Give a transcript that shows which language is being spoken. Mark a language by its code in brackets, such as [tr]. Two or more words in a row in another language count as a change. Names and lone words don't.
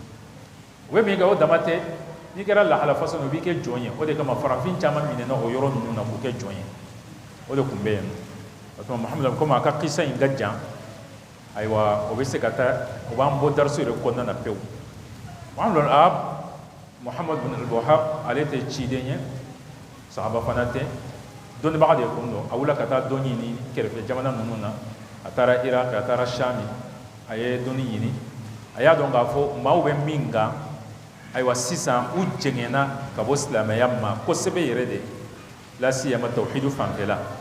[bm] o dama tɛ n'i kɛra lahala façon o b'i kɛ jɔn ye o de kama farafin caman minɛna o yɔrɔ ninnu na k'u kɛ jɔn ye o de tun bɛ yen o tuma muhamadu komi a ka kisa in ka jan ayiwa o bɛ se ka taa o b'an bɔ daraso yɛrɛ kɔnɔna na pewu muhamadu muhammad bin al-wahhab ale tɛ ciden ye sahaba fana tɛ dɔnnibaga de kun don a wulila ka taa dɔn ɲini kɛrɛfɛ jamana ninnu na a taara iraki a taara shami a ye dɔnni ɲini a y'a dɔn k'a fɔ maaw bɛ min kan ayiwa sisan u jɛngɛnna ka bɔ silamɛya ma kosɛbɛ yɛrɛ de la siyama tawhidu fanfɛla